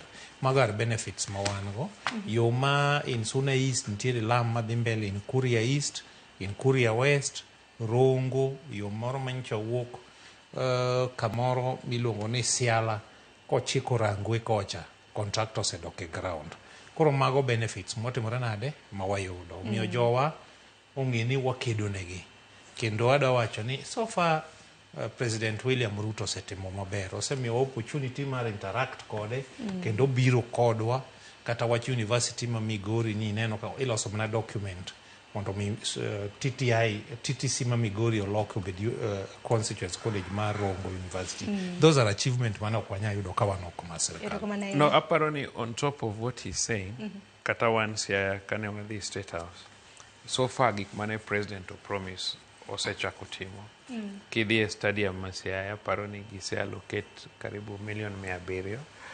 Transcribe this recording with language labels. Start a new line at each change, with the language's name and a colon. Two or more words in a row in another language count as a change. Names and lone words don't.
Luo (Kenya and Tanzania): Magar benefits ma wan go. Yo ma in Suna East nitiere lam madhi mbele in Kuria East, in Kuria West, Rongo, yo moro manyocha wuok kamoro miluongo ni Siala kochiko Rangwe kocha, contractor osedok e ground. Koro mago benefits motimore nade ma wayudo. Miyo Jowa ong'eni wakedonegi. Kendo adwa wacho ni
English: so far
Luo (Kenya and Tanzania): President William Ruto osetimo maber. Osemiyo opportunity mar interact kode kendo biro kodwa kata wach university ma Migori ni neno ka iloso mana document mondo mi TTC ma Migori olok obed
English: constituency college
Luo (Kenya and Tanzania): mar Rongo University.
English: Those are achievement
Luo (Kenya and Tanzania): mana ok wanyalo yudo ka wan oko mar sirkal.
English: No,
Luo (Kenya and Tanzania): aparo ni
English: on top of what he's saying,
Luo (Kenya and Tanzania): kata wan siya kane wadhi State House,
English: so far
Luo (Kenya and Tanzania): gik mane president o promise osechako timo. Kidhi e stadium ma Siaya, aparo ni gise allocate karibu $1,700,000